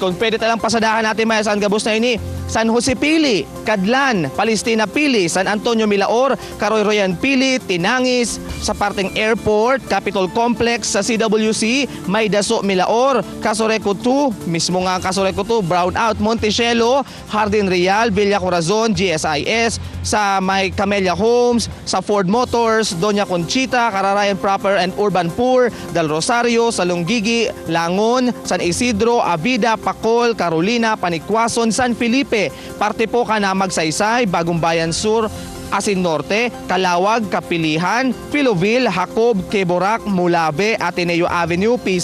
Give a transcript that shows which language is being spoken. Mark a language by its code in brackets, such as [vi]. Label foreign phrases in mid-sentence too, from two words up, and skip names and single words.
[bik] Kung pwede talang pasadahan natin maya saan gabos na ini, San Jose Pili, Cadlan, Palestina Pili, San Antonio Milaor, Caroy-Royan Pili, Tinangis, sa parteng airport, Capitol Complex, sa CWC, May Daso Milaor, Casureco 2, mismo nga Casureco 2, Brownout, Montecielo, Hardin Real, Villa Corazon, GSIS, sa May Camellia Homes, sa Ford Motors, Doña Conchita, Cararayan Proper and Urban Poor, Del Rosario, sa Lunggigi, Langon, San Isidro, Avida, Pacol, Carolina, Panikwason, San Felipe. Parte po ka na Magsaysay, Bagong Bayan Sur, Asin Norte, Calawag, Kapilihan, Filoville, Jacob, Queborac, Mulabe, Ateneo Avenue, P.